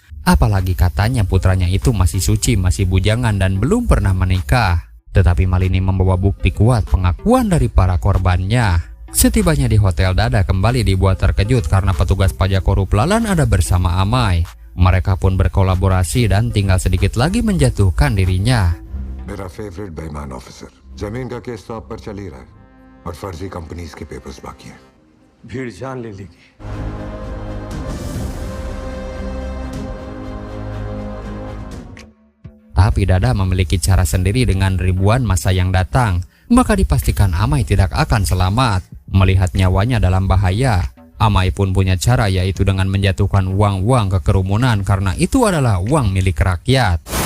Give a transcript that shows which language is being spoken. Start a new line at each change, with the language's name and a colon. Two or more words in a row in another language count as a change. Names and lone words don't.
Indonesian: Apalagi katanya putranya itu masih suci, masih bujangan dan belum pernah menikah. Tetapi Malini membawa bukti kuat pengakuan dari para korbannya. Setibanya di hotel, Dada kembali dibuat terkejut karena petugas pajak korup Lalan ada bersama Amai. Mereka pun berkolaborasi dan tinggal sedikit lagi menjatuhkan dirinya.
Hindi: मेरा फेवरेट बेईमान ऑफिसर, जमीन का केस तो आप पर चल ही रहा है और फर्जी कंपनीज के पेपर्स बाकी हैं। भीड़ जान ले लेगी।
Indonesian: Tapi Dada memiliki cara sendiri dengan ribuan massa yang datang, maka dipastikan Amai tidak akan selamat. Melihat nyawanya dalam bahaya, Amai pun punya cara, yaitu dengan menjatuhkan uang-uang ke kerumunan karena itu adalah uang milik rakyat.